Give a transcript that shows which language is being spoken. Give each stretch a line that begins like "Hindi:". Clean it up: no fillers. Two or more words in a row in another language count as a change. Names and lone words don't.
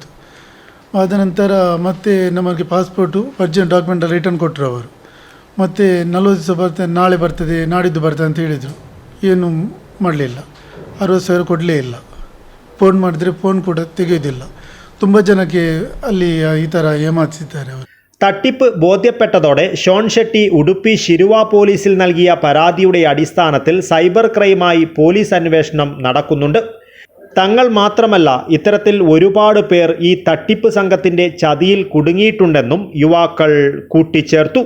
Kannada: ಆದ ನಂತರ ಮತ್ತೆ ನಮಗೆ ಪಾಸ್ಪೋರ್ಟು
English: original document return
Kannada: ಕೊಟ್ಟರು ಅವರು. ಮತ್ತು 40 ದಿವಸ ಬರ್ತದೆ, ನಾಳೆ ಬರ್ತದೆ, ನಾಡಿದ್ದು ಬರ್ತದೆ ಅಂತ ಹೇಳಿದರು. ಏನು ಮಾಡಲಿಲ್ಲ, 60,000 ಕೊಡಲೇ ಇಲ್ಲ. ಫೋನ್ ಮಾಡಿದರೆ ಫೋನ್ ಕೂಡ ತೆಗೆಯೋದಿಲ್ಲ. ತುಂಬ ಜನಕ್ಕೆ ಅಲ್ಲಿ ಈ ಥರ ಏಮಾರಿಸಿದ್ದಾರೆ ಅವರು.
Malayalam: തട്ടിപ്പ് ബോധ്യപ്പെട്ടതോടെ ഷോൺ ഷെട്ടി ഉടുപ്പി ശിരുവ പോലീസിൽ നൽകിയ പരാതിയുടെ അടിസ്ഥാനത്തിൽ സൈബർ ക്രൈമായി പോലീസ് അന്വേഷണം നടക്കുന്നുണ്ട്. തങ്ങൾ മാത്രമല്ല, ഇത്തരത്തിൽ ഒരുപാട് പേർ ഈ തട്ടിപ്പ് സംഘത്തിൻ്റെ ചതിയിൽ കുടുങ്ങിയിട്ടുണ്ടെന്നും യുവാക്കൾ കൂട്ടിച്ചേർത്തു.